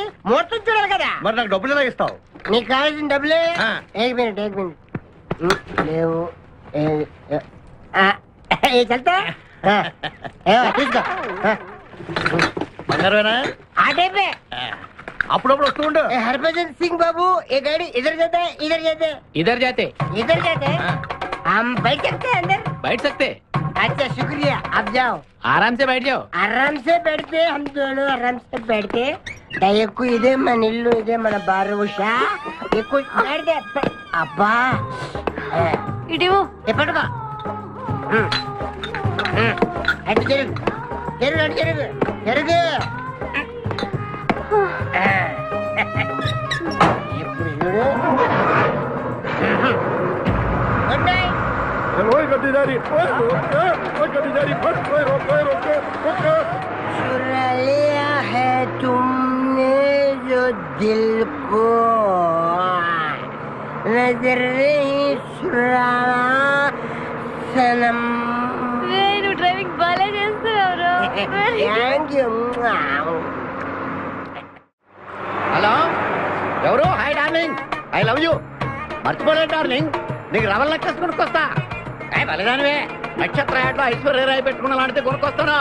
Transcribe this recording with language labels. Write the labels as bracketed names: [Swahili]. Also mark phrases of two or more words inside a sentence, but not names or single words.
[Telugu] మొత్తం చూడాలి కదా. మరి నాకు డబ్బులు ఎలా ఇస్తావు? నీకు కావాల్సిన డబ్బులే. [Hindi] एक मिनट [Telugu] లేవు. చల్తా తీసుకో. అప్పుడప్పుడు వస్తూ ఉండు. [Hindi] हरभजन सिंह बाबू, ये गाड़ी इधर जाता है, इधर जाते हैं, इधर जाते इधर जाते हैं. हम बैठ सकते हैं अंदर? बैठ सकते. अच्छा शुक्रिया, आप जाओ. आराम से बैठ जाओ. आराम से बैठते, हम दोनों आराम से बैठते. [Telugu] దయకు ఇదే మన ఇల్లు, ఇదే మన బారు ఉషా. ఎక్కువ అబ్బా ఇటు ఎప్పటికో అటు జరుగు జరుగు అటు జరుగు జరుగు. ఇప్పుడు చూడు. [English] good night. [Hindi] चुरा लिया है तुमने जो दिल को, नजर नहीं चुराना सनम. [Telugu] నువ్వు డ్రైవింగ్ బాగా చేస్తున్నావు. [English] thank you. [Telugu] హలో, ఎవరు? [English] hi darling, I love you. [Telugu] మర్చిపోలేదు డార్లింగ్, నీకు రవల్ నెక్లెస్ కొనుక్కొస్తా. బలిదానివే, నక్షత్ర యాడ్లో ఐశ్వర్యరాయ్ పెట్టుకున్న లాంటిది కొనుక్కొస్తాను.